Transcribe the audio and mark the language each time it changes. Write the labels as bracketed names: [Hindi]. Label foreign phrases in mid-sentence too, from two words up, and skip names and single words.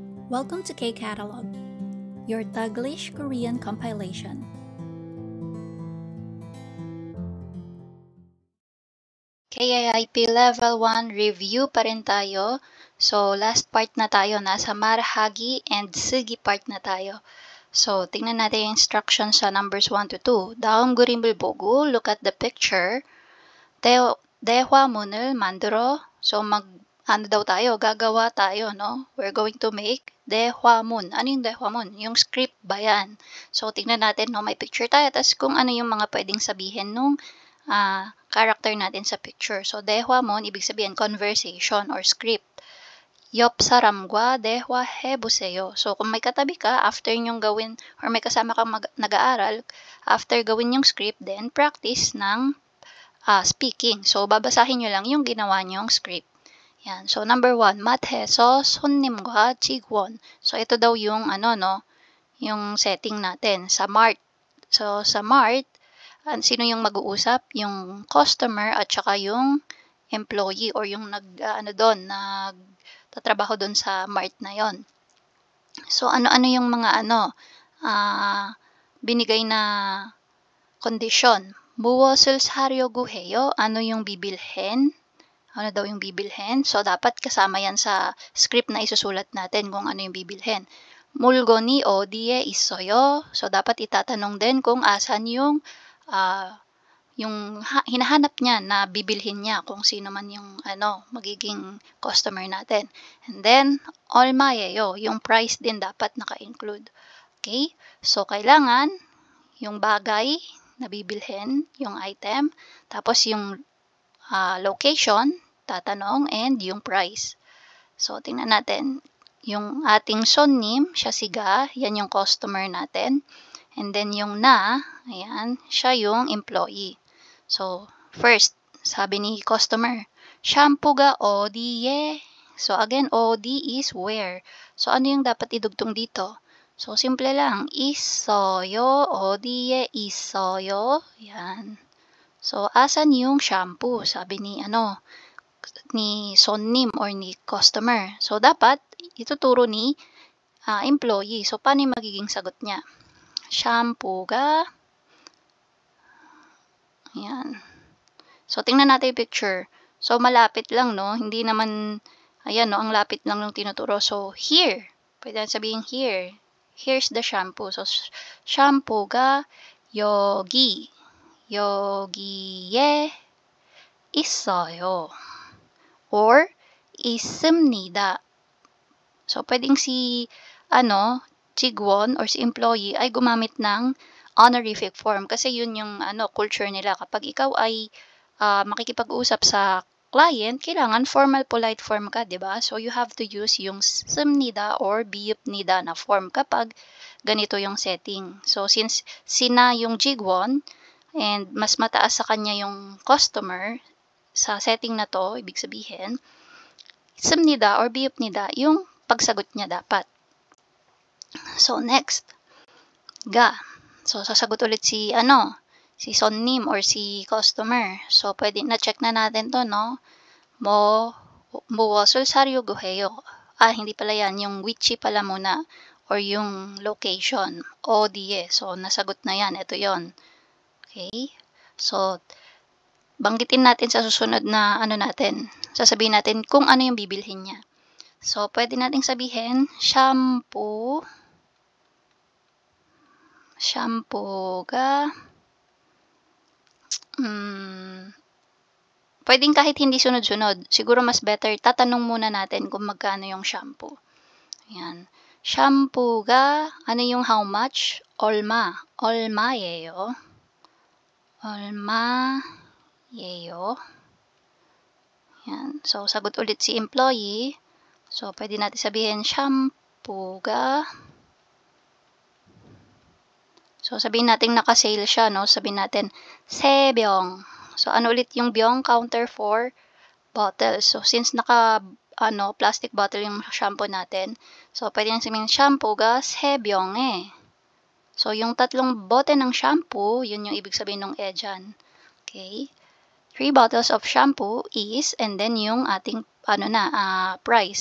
[English] Welcome to K-Catalog, your Taglish Korean compilation. [Filipino] KIIP Level 1 review pa rin tayo. So, last part na tayo. Nasa marahagi and sugi part na tayo. So, tingnan natin yung instructions sa numbers 1 to 2. [Korean] 다음 그림을 보고 [English] look at the picture. [Korean] 대화문을 만들어. [Filipino] So, gagawa tayo, no? [English] We're going to make 대화문. [Filipino] Ano yung 대화문? Yung script ba yan? So, tingnan natin, no? May picture tayo. Tapos kung ano yung mga pwedeng sabihin nung character natin sa picture. So, 대화문, ibig sabihin [English] conversation or script. [Korean] 옆 사람과 대화해보세요. [Filipino] So, kung may katabi ka, after nyong gawin, or may kasama kang nag-aaral, after gawin yung script, [English] then practice [Filipino] ng speaking. So, babasahin nyo lang yung ginawa nyong script. Yan. So, number 1, [Korean] 마트에서 손님과 직원. [Filipino] So, ito daw yung, yung setting natin sa Mart. So, sa Mart, sino yung mag-uusap? Yung customer at saka yung employee or yung nagtatrabaho doon sa Mart na yon. So, ano-ano yung mga binigay na kondisyon? [Korean] 무엇을 사려고 해요? [Filipino] Ano yung bibilhin? Ano daw yung bibilhin? So, dapat kasama yan sa script na isusulat natin kung ano yung bibilhin. [Korean] 물건이 어디에 있어요? [Filipino] So, dapat itatanong din kung asan yung hinahanap niya na bibilhin niya kung sino man yung magiging customer natin. [English] And then, [Korean] 얼마예요? [Filipino] Yung price din dapat naka-include. Okay? So, kailangan yung bagay na bibilhin, yung item, tapos yung location, tatanong, and yung price. So, tingnan natin. Yung ating 손님, siya siga, yan yung customer natin. And then yung ayan, siya yung employee. So, first, sabi ni customer, [Korean] 샴푸가 어디에? [English] So, again, 어디 is where. So, [Filipino] ano yung dapat idugtong dito? So, simple lang. [Korean] 있어요, 어디에 있어요? [Filipino] Yan. So, asan yung shampoo? Sabi ni 손님 or ni customer. So, dapat ituturo ni employee. So, paano yung magiging sagot niya? [Korean] 샴푸가 ayan. [Filipino] So, tingnan natin yung picture. So, malapit lang, no? Hindi naman, ayan, no? Ang lapit lang ng tinuturo. [English] So, here. [Filipino] Pwede sabihin [English] here. Here's the shampoo. So, [Korean] 샴푸가 여기. 여기에 있어요. Or 있습니다. [Filipino] So, pwedeng si 직원 or si employee ay gumamit ng [English] honorific form [Filipino] kasi yun yung culture nila. Kapag ikaw ay makikipag-usap sa client, kailangan [English] formal polite form [Filipino] ka, 'di ba? [English] So you have to use yung 씁니다 or 비읍니다 na form [Filipino] kapag ganito yung [English] setting. [Filipino] So since sina yung 직원 and mas mataas sa kanya yung customer sa setting na to, ibig sabihin 씁니다 or 비읍니다 yung pagsagot niya dapat. So, next. Ga. So, sasagot ulit si 손님 or si customer. So, pwede na-check na natin to, no? [Korean] 무엇을 사려고 해요? [Filipino] Hindi pala yan. Yung whichy pala muna. Or yung location. 어디에. So, nasagot na yan. Ito yon. Okay? So, banggitin natin sa susunod na sasabihin natin kung ano yung bibilhin niya. So, pwede nating sabihin, 샴푸가 pwedeng kahit hindi sunod-sunod. Siguro mas better, tatanong muna natin kung magkano yung shampoo. Ayan. 샴푸가, ano yung [English] how much? [Korean] 얼마. 얼마예요. 얼마예요. [Filipino] Ayan. So, sagot ulit si employee. So, pwede natin sabihin, 샴푸가, so, sabihin natin naka-sale siya, no? Sabihin natin, 3병. So, ano ulit yung byong? [English] Counter for bottles. So, since plastic bottle [Filipino] yung shampoo natin, [English] so, [Filipino] pwede nang sabihin, [Korean] 샴푸가 3병에. [Filipino] So, yung 3 bote ng shampoo, yun yung ibig sabihin ng dyan. [English] Okay? 3 bottles of shampoo is, and then [Filipino] yung ating, [English] price.